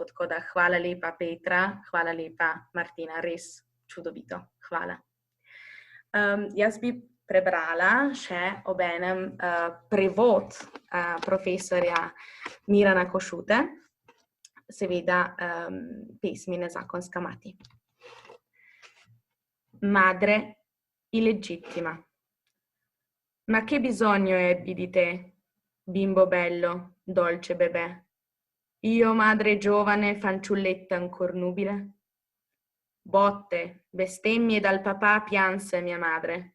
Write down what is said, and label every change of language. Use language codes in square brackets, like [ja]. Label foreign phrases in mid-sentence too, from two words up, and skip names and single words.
[sl] Tako da hvala lepa Petra, hvala lepa Martina, res čudovito. Hvala. Jaz bi prebrala še obenem prevod profesorja Mirana Košute, seveda pesmi Nezakonska mati. [it] Madre illegittima. Ma che bisogno ebbi di te, bimbo bello, dolce bebè? Io madre giovane, fanciulletta ancor nubile? Botte, bestemmie dal papà pianse mia madre.